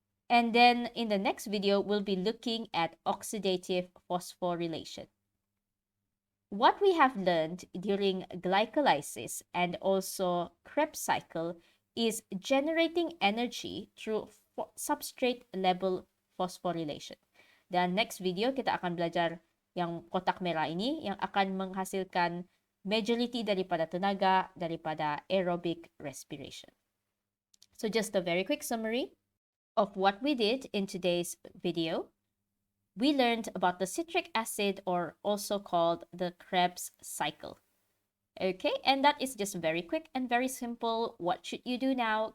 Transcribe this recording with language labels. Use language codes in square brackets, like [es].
[en] And then in the next video, we'll be looking at oxidative phosphorylation. What we have learned during glycolysis and also Krebs cycle is generating energy through substrate level phosphorylation. [ms] Dan next video kita akan belajar yang kotak merah ini yang akan menghasilkan majority daripada tenaga daripada aerobic respiration. [en] So just a very quick summary of what we did in today's video. We learned about the citric acid, or also called the Krebs cycle. Okay, and that is just very quick and very simple. What should you do now?